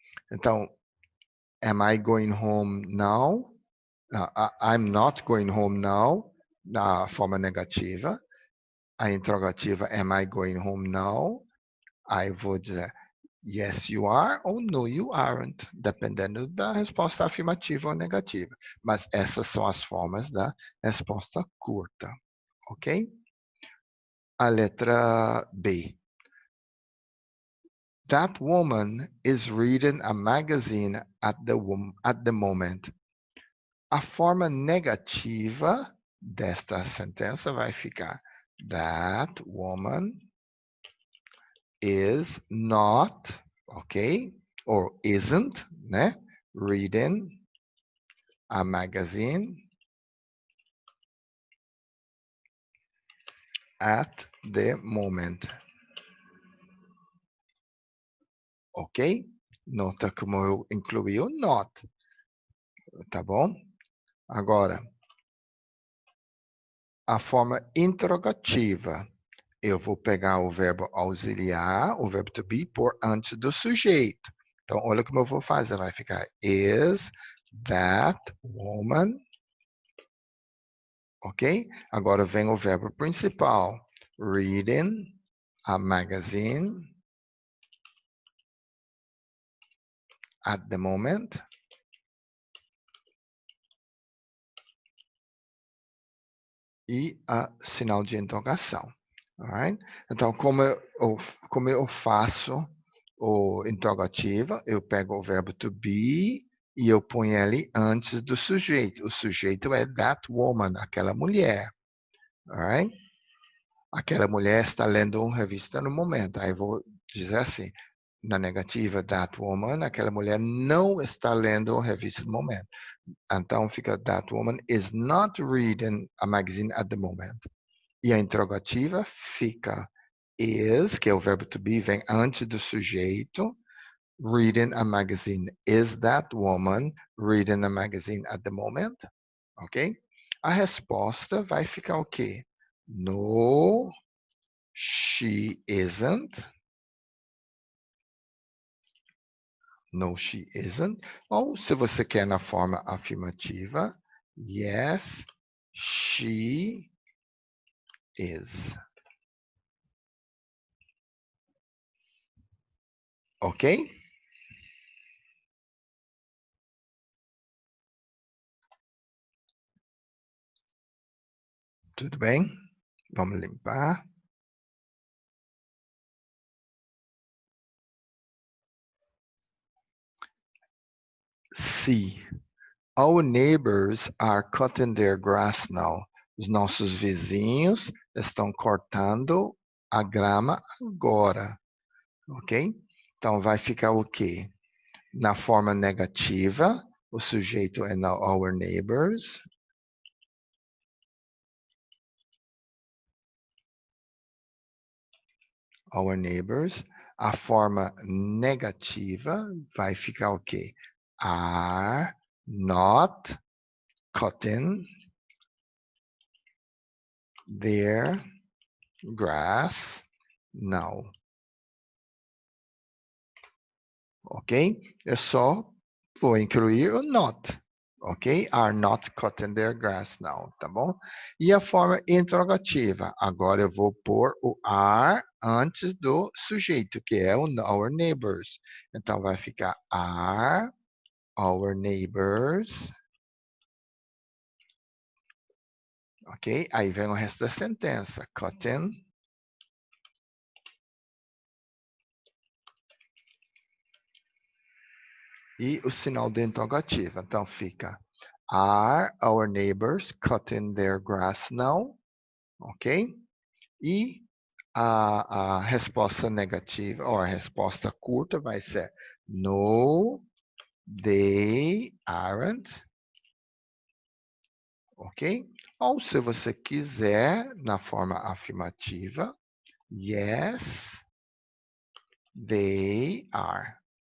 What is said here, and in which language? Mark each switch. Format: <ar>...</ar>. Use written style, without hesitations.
<pt>Então,</pt> <en>am I going home now? I'm not going home now,</en> <pt>na forma negativa. A interrogativa,</pt> <en>am I going home now?</en> <pt>Aí vou dizer,</pt> <en>yes, you are,</en> <pt>ou</pt> <en>no, you aren't,</en> <pt>dependendo da resposta afirmativa ou negativa. Mas essas são as formas da resposta curta, ok? A letra B.</pt> <en>That woman is reading a magazine at the moment.</en> <pt>A forma negativa desta sentença vai ficar</pt> <en>that woman is not,</en> <pt>ok?</pt> <en>Or isn't, né? Reading a magazine at the moment.</en> <pt>Ok? Nota como eu incluí o not, tá bom? Agora, a forma interrogativa. Eu vou pegar o verbo auxiliar, o verbo to be, por antes do sujeito. Então, olha como eu vou fazer. Vai ficar</pt> <en>is that woman.</en> <pt>Ok? Agora vem o verbo principal.</pt> <en>Reading a magazine at the moment.</en> <pt>E a sinal de interrogação.</pt> <en>Alright?</en> <pt>Então, como eu faço o interrogativo, eu pego o verbo to be e eu ponho ele antes do sujeito. O sujeito é</pt> <en>that woman,</en> <pt>aquela mulher. Alright? Aquela mulher está lendo uma revista no momento. Aí eu vou dizer assim, na negativa,</pt> <en>that woman,</en> <pt>aquela mulher não está lendo uma revista no momento. Então fica,</pt> <en>that woman is not reading a magazine at the moment.</en> <pt>E a interrogativa fica is, que é o verbo to be, vem antes do sujeito,</pt> <en>reading a magazine. Is that woman reading a magazine at the moment? Ok?</en> <pt>A resposta vai ficar o quê?</pt> <en>No, she isn't. No, she isn't.</en> <pt>Ou, se você quer na forma afirmativa,</pt> <en>yes, she is. Ok?</en> <pt>Tudo bem? Vamos limpar. C.</pt> <en>Our neighbors are cutting their grass now.</en> <pt>Os nossos vizinhos estão cortando a grama agora. Ok? Então vai ficar o quê? Na forma negativa, O sujeito é</pt> <en>our neighbors. Our neighbors.</en> <pt>A forma negativa vai ficar o quê?</pt> <en>Are not cutting their grass now.</en> <pt>Ok? Eu só vou incluir o not. Ok?</pt> <en>Are not cutting their grass now,</en> <pt>tá bom? E a forma interrogativa. Agora eu vou pôr o are antes do sujeito, que é o</pt> <en>our neighbors.</en> <pt>Então vai ficar</pt> <en>are our neighbors.</en> <pt>Ok? Aí vem o resto da sentença.</pt> <en>Cutting.</en> <pt>E o sinal de interrogativa. Então fica</pt> <en>are our neighbors cutting their grass now? Ok?</en> <pt>E a resposta negativa, ou a resposta curta vai ser</pt> <en>no, they aren't.</en> <pt>Ok? Ou se você quiser, na forma afirmativa,</pt> <en>yes, they are.</en>